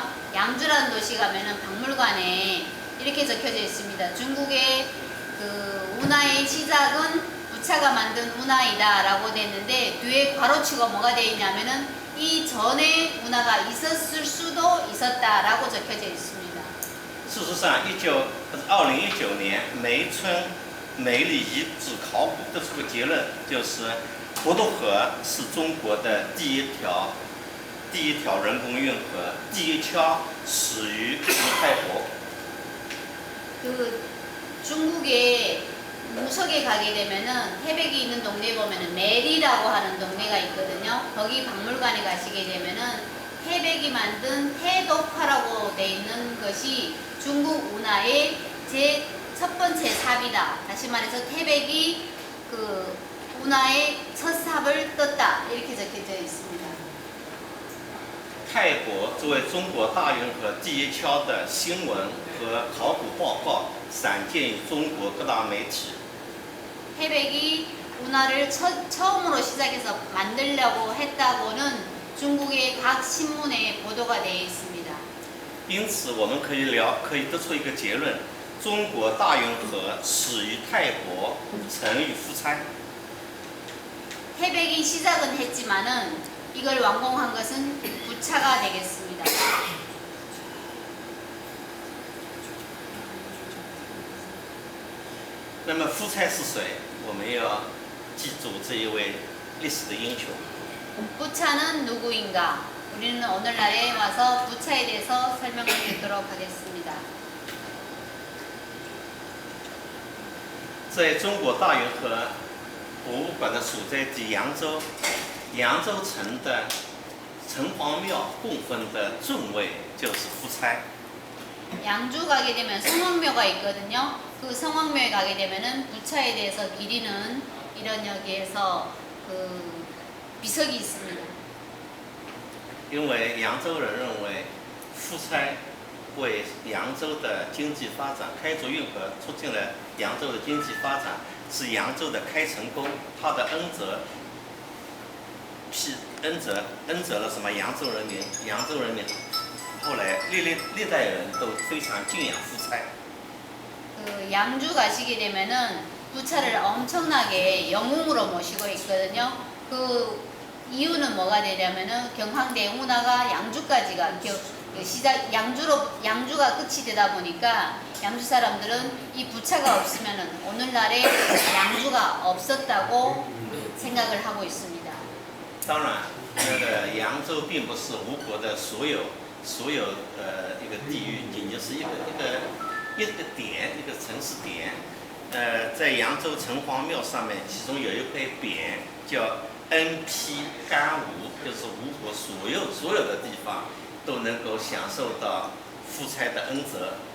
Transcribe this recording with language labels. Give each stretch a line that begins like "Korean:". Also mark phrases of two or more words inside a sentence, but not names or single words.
Korean: 양주라는 도시 가면은 박물관에 이렇게 적혀져 있습니다. 중국의 그 운하의 시작은 부차가 만든 운하이다라고 돼 있는데 뒤에 괄호치고 뭐가 돼 있냐면은 이 전에 운하가 있었을 수도 있었다라고 적혀져 있습니다.
Chinese: 事实上，2019年梅村梅里遗址考古得出个结论，就是滹沱河是中国的第一条人工运河，第一橋始于吴太伯。
Korean: 그 중국의 무석에 가게 되면은 태백이 있는 동네에 보면은 메리라고 하는 동네가 있거든요. 거기 박물관에 가시게 되면은 태백이 만든 태독화라고 돼 있는 것이 중국 운하의 첫 번째 삽이다. 다시 말해서 태백이 그 운하의 첫 삽을 떴다. 이렇게 적혀져 있습니다.
Chinese: 泰伯作为中国大运河第一桥的新闻和考古报告散见于中国各大媒体。
Korean: 태백이 운하를 처음으로 시작해서 만들려고 했다고는 중국의 각 신문에 보도가 되어 있습니다.
Chinese: 因此，我们可以得出一个结论：中国大运河始于泰伯，成于夫差。 태백이 시작은 했지만은 이걸 완공한 것은 부차가 되겠습니다. 那么夫差是谁？我们要记住这一位历史的英雄。
Korean: 부차는 누구인가? 우리는 오늘날에 와서 부차에 대해서 설명을 듣도록 하겠습니다.
Chinese: 在中国大运河博物馆的所在地扬州，扬州城的城隍庙供奉的众位就是夫差。
Korean: 양주 가게 되면 성황묘가 있거든요. 그 성황묘에 가게 되면은 부차에 대해서 기리는 이런 여기에서 그 비석이 있습니다.
Chinese: 因为扬州人认为夫差为扬州的经济发展，开凿运河促进了扬州的经济发展，是扬州的开城工，他的恩泽恩泽了什么扬州人民，扬州人民后来历代人都非常敬仰夫差。
Korean: 그 양주 가시게 되면은 부차를 엄청나게 영웅으로 모시고 있거든요. 그 이유는 뭐가 되냐면은 경황대 운하가 양주까지가 양주가 끝이 되다 보니까 양주 사람들은 이 부차가 없으면은 오늘날에 양주가 없었다고 생각을 하고 있습니다.
Chinese: 当然，那个扬州并不是吴国的所有一个地域，仅就是一个点，一个城市点。在扬州城隍庙上面，其中有一块匾叫恩披甘吴，就是吴国所有的地方都能够享受到夫差的恩泽。